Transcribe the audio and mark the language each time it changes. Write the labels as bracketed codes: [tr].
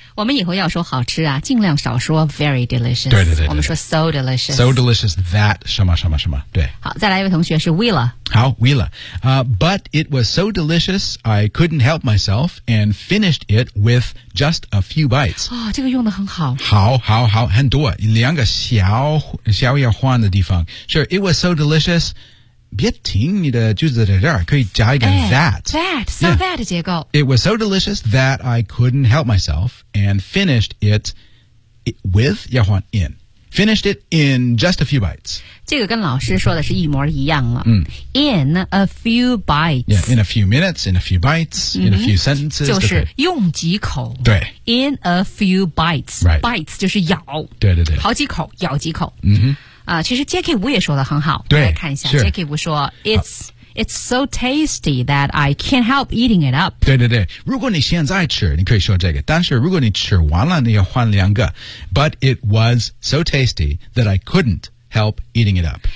[zh] 我们以后要说好吃啊，尽量少说 [en] very delicious. [zh] 对对 对, 对, 对我们说 [en] so delicious. So delicious that [zh] 什么什么什么，对。好，再来一位同学是 Willa。好 ，Willa。 [en] But it was so delicious, I couldn't help myself and finished it with just a few bites. [zh] 哦，这个用得很好。好，好，好，很多，两个小小要换的地方。 [en] Sure, it was so delicious. [zh] 别停你的句子在这儿，可以加一个 that 的结构。 [en] It was so delicious that I couldn't help myself and finished it with [zh] 要换 [en] in。 Finished it in just a few bites. [zh] 这个跟老师说的是一模一样了。嗯、 [en] in a few bites. Yeah, in a few minutes, in a few bites,、in a few sentences. [zh] 就是用几口。对。 [en] In a few bites.、 Right. [zh] Bites 就是咬。对对对。好几口，咬几口。嗯哼。啊、其实 Jackie Wu 也说的很好。对。来看一下 [en] ,Jackie Wu 说 It's so tasty that I can't help eating it up. [zh] 对对对，如果你现在吃，你可以说这个。但是如果你吃完了，你要换两个。 [en] But it was so tasty that I couldn't help eating it up.